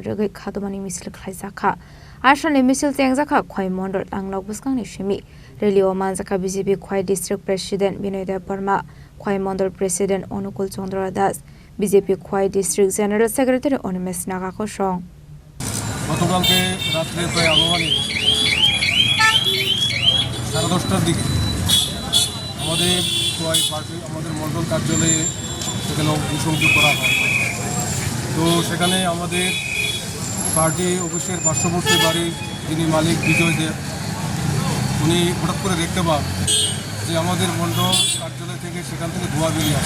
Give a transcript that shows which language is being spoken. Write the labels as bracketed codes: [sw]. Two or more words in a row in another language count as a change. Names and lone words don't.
[trp] Rugai Khadumani Misil Khlaijaka Ashani Misil Tengjaka Khoi Mondol Tangnok Buskangni Shimi Relio Manjaka BJP Khoi District President Binoy Debarma Khoi Mondol President Onukul Chandra Das BJP Khoi District General Secretary Onmesh Nagakosong [bn] গতকালকে রাত্রে প্রায় আনুমানিক 10:30টার দিকে আমাদের খোয়াই পার্টি আমাদের মণ্ডল কার্যালয়ে সেখানে অগ্নিসংযোগ করা হয়। তো সেখানে আমাদের পার্টি অফিসের পার্শ্ববর্তী বাড়ির যিনি মালিক বিজয় দেব উনি হঠাৎ করে দেখতে পান যে আমাদের মণ্ডল কার্যালয় থেকে সেখান থেকে ধোঁয়া বেরিয়ে আসে।